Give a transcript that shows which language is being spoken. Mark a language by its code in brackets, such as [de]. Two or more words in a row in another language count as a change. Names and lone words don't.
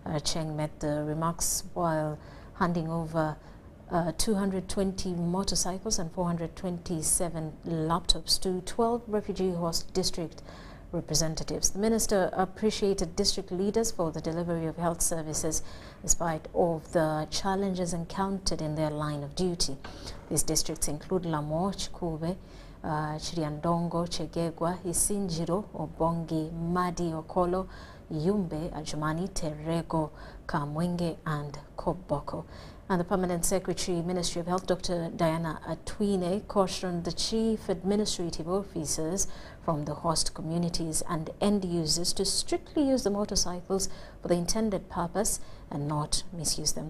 [en] Acheng made the remarks while handing over 220 motorcycles and 427 laptops to 12 refugee host district representatives. The minister appreciated district leaders for the delivery of health services despite of the challenges encountered in their line of duty. These districts include Lamo, Chikube, Chiriandongo, Chegegwa, Isinjiro, Obongi, Madi, Okolo, Yumbe, Ajumani, Terego, Kamwenge and Koboko. And the Permanent Secretary, Ministry of Health, Dr. Diana Atwine, cautioned the chief administrative officers from the host communities and end users to strictly use the motorcycles for the intended purpose and not misuse them.